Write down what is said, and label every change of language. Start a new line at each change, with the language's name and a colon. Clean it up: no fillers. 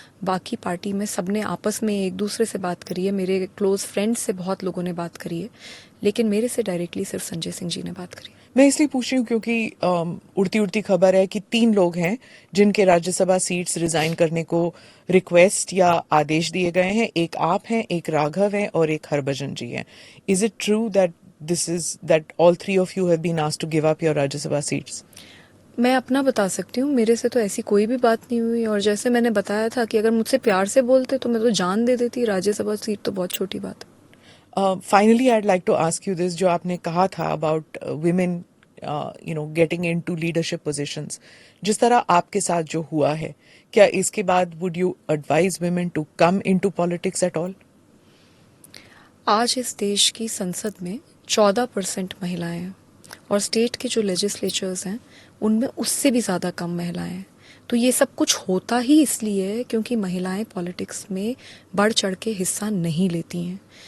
Hindi: बाकी पार्टी में सबने आपस में एक दूसरे से बात करी है, मेरे क्लोज फ्रेंड्स से बहुत लोगों ने बात करी है, लेकिन मेरे से डायरेक्टली सिर्फ संजय सिंह जी ने बात करी। मैं इसलिए पूछ रही हूँ क्योंकि उड़ती उड़ती खबर है कि 3 लोग हैं जिनके राज्यसभा सीट्स रिजाइन करने को रिक्वेस्ट या आदेश दिए गए हैं। एक आप हैं, एक राघव हैं और एक हरभजन जी हैं।
English: Is it true that all 3 of you have been asked to give up your Rajya Sabha seats?
Hindi: मैं अपना बता सकती हूँ, मेरे से तो ऐसी कोई भी बात नहीं हुई, और जैसे मैंने बताया था कि अगर मुझसे प्यार से बोलते तो मैं तो जान दे देती, राज्यसभा सीट तो बहुत छोटी बात है।
English: Finally, I'd like to ask you this,
Hindi: जो आपने कहा था
English: about women getting into leadership positions,
Hindi: जिस तरह आपके साथ जो हुआ है, क्या इसके बाद
English: would you advise women to come into politics at all?
Hindi: आज इस देश की संसद में 14% महिलाएं हैं और स्टेट के जो लेजिस्लेचर्स हैं उनमें उससे भी ज़्यादा कम महिलाएं हैं। तो ये सब कुछ होता ही इसलिए है क्योंकि महिलाएं पॉलिटिक्स में बढ़ चढ़ के हिस्सा नहीं लेती हैं।